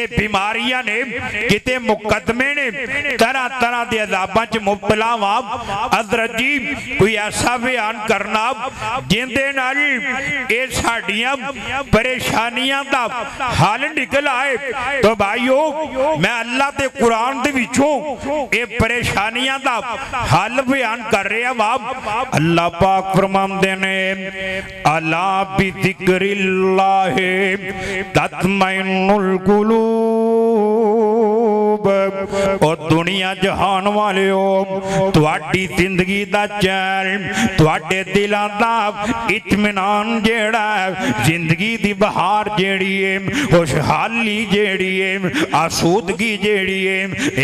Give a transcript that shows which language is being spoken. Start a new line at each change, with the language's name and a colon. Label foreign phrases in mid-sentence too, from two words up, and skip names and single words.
Punjabi: بیماریاں نے کتے مقدمے نے طرح طرح کے عذاباں چ مبتلا وا حضرت جی کوئی ایسا بیان کرنا جندے نال یہ ساڈیاں پریشانیاں دا حل نکل آئے تو بھائیوں میں اللہ کے قرآن دے وچوں یہ پریشانیاں دا حل بیان کر رہا وا اللہ پاک فرماندے نے
Arabic: ألا بذكر الله تطمئن
Punjabi: قلوب اور دنیا جہان والے ہو تہاڈی زندگی دا چین تہاڈے دلاں دا اطمینان جیہڑا زندگی دی بہار جیہڑی ہے خوشحالی جیہڑی ہے آسودگی جیہڑی ہے یہ